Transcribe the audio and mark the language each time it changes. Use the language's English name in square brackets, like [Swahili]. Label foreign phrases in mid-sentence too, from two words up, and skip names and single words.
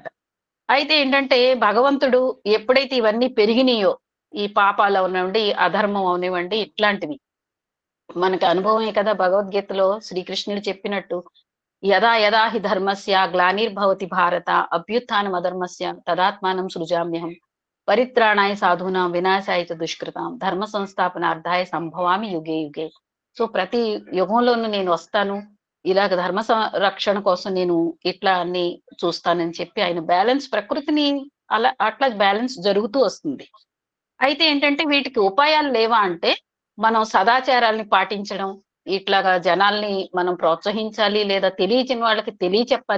[Telugu] అయితే ఏంటంటే భగవంతుడు ఎప్పుడైతే ఇవన్నీ పెరిగినాయో ఈ పాపాలు అవనివ్వండి, అధర్మం అవనివ్వండి, ఇట్లాంటివి మనకి అనుభవమే కదా. భగవద్గీతలో శ్రీకృష్ణుడు చెప్పినట్టు [Sanskrit] యదా యదా హి ధర్మస్య గ్లానిర్భవతి భారత అభ్యుత్థానం అధర్మస్య తదాత్మానం సృజామ్యహం పరిత్రాణాయ సాధూనాం వినాశాయ చ దుష్కృతాం ధర్మ సంస్థాపనార్థాయ సంభవామి యుగే యుగే. [Telugu] సో ప్రతి యుగంలోనూ నేను వస్తాను, ఇలాగ ధర్మ రక్షణ కోసం నేను ఇట్లా అన్ని చూస్తానని చెప్పి ఆయన బ్యాలెన్స్, ప్రకృతిని అట్లా బ్యాలెన్స్ జరుగుతూ వస్తుంది. అయితే ఏంటంటే వీటికి ఉపాయాలు లేవా అంటే మనం సదాచారాల్ని పాటించడం, ఇట్లాగా జనాల్ని మనం ప్రోత్సహించాలి, లేదా తెలియని వాళ్ళకి తెలియచెప్పాలి.